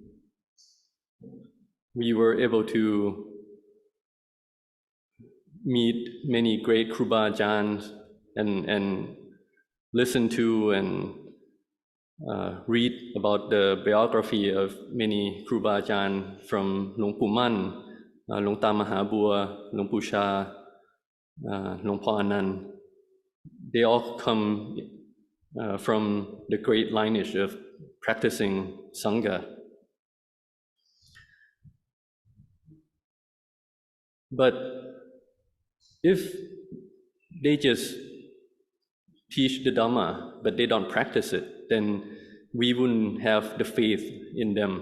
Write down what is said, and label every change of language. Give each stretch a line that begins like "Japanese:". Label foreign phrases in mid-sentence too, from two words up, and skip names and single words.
English: we were able to meet many great Kruba Ajahns and listen to and read about the biography of many Kruba Ajahn from Luang Pu Man, Luang Ta Maha Bua, Luang Pu Sha, Luang Po Anan. They all come from the great lineage of practicing Sangha. But if they just teach the Dhamma, but they don't practice it, then we wouldn't have the faith in them.